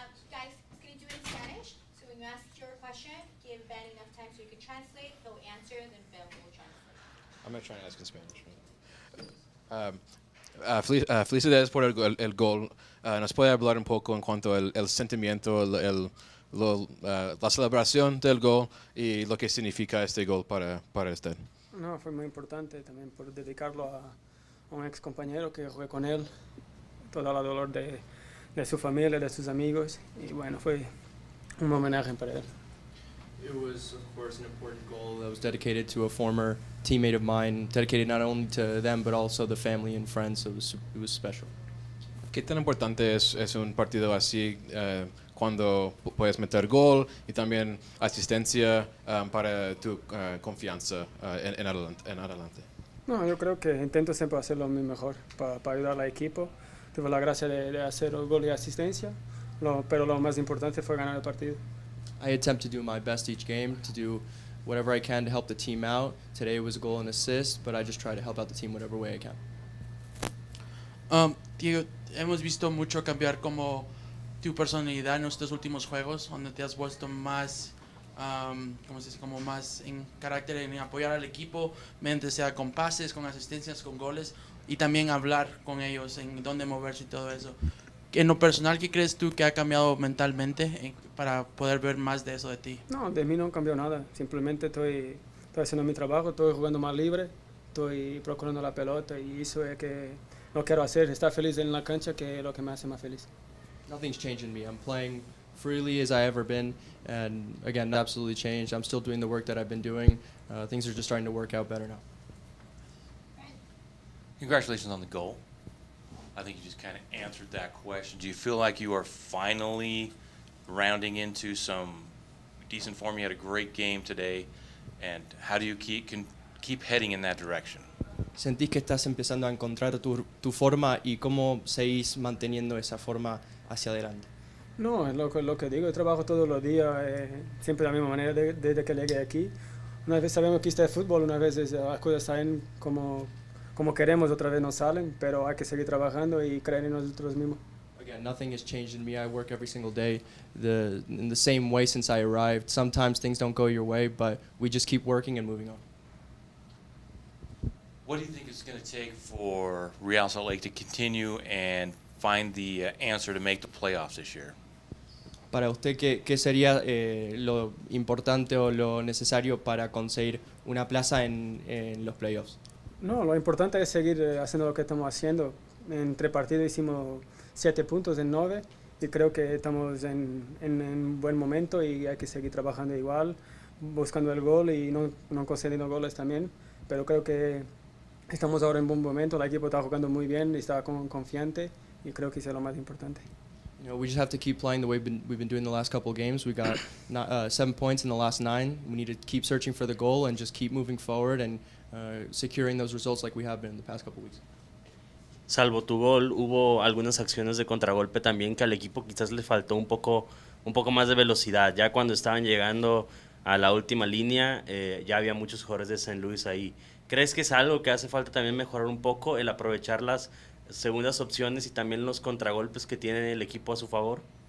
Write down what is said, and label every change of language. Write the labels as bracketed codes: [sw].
[en] Guys, it's going to do it in Spanish. So when you ask your question, give Ben enough time so you can translate. He'll answer, then Ben will translate. I'm going to try and ask in Spanish. [es] Felicidades por el gol. ¿Nos puede hablar un poco en cuanto al sentimiento, la celebración del gol y lo que significa este gol para usted? No, fue muy importante también por dedicarlo a un ex compañero que jugué con él, todo el dolor de su familia, de sus amigos, y bueno, fue un homenaje para él. [en] It was, of course, an important goal that was dedicated to a former teammate of mine, dedicated not only to them but also the family and friends. So it was special. [es] ¿Qué tan importante es un partido así cuando puedes meter gol y también asistencia para tu confianza en adelante? No, yo creo que intento siempre hacerlo mi mejor para ayudar al equipo. Tuve la gracia de hacer el gol y asistencia, pero lo más importante fue ganar el partido. [en] I attempt to do my best each game, to do whatever I can to help the team out. Today was a goal and assist, but I just try to help out the team whatever way I can. [es] Diego, hemos visto mucho cambiar como tu personalidad en estos últimos juegos, donde te has vuelto más, ¿cómo se dice? Como más en carácter en apoyar al equipo, mediante sea con pases, con asistencias, con goles, y también hablar con ellos en dónde moverse y todo eso. En lo personal, ¿qué crees tú que ha cambiado mentalmente para poder ver más de eso de ti? No, de mí no cambió nada. Simplemente estoy haciendo mi trabajo, estoy jugando más libre, estoy procurando la pelota y eso es que lo quiero hacer, estar feliz en la cancha, que es lo que me hace más feliz. [en] Nothing's changed in me. I'm playing freely as I ever been, and again, absolutely changed. I'm still doing the work that I've been doing. Things are just starting to work out better now. Congratulations on the goal. I think you just kind of answered that question. Do you feel like you are finally rounding into some decent form? You had a great game today, and how do you keep heading in that direction? [es] ¿Sentís que estás empezando a encontrar tu forma y cómo seguís manteniendo esa forma hacia adelante? No, es lo que digo, yo trabajo todos los días, siempre de la misma manera desde que llegué aquí. Una vez sabemos que esto es fútbol, unas veces las cosas salen como queremos, otra vez no salen, pero hay que seguir trabajando y creer en nosotros mismos. [en] Again, nothing has changed in me. I work every single day in the same way since I arrived. Sometimes things don't go your way, but we just keep working and moving on. What do you think it's going to take for Real Salt Lake to continue and find the answer to make the playoffs this year? [es] Para usted, ¿qué sería lo importante o lo necesario para conseguir una plaza en los playoffs? No, lo importante es seguir haciendo lo que estamos haciendo. En 3 partidos hicimos 7 puntos en 9 y creo que estamos en buen momento y hay que seguir trabajando igual, buscando el gol y no concediendo goles también, pero creo que estamos ahora en buen momento, el equipo está jugando muy bien y está confiante y creo que eso es lo más importante. [en] You know, we just have to keep playing the way we've been doing the last couple of games. We got 7 points in the last 9. We need to keep searching for the goal and just keep moving forward and securing those results like we have been in the past couple of weeks. [es] Salvo tu gol, hubo algunas acciones de contragolpe también que al equipo quizás le faltó un poco más de velocidad. Ya cuando estaban llegando a la última línea, ya había muchos jugadores de St. Louis ahí. ¿Crees que es algo que hace falta también mejorar un poco, el aprovechar las segundas opciones y también los contragolpes que tiene el equipo a su favor?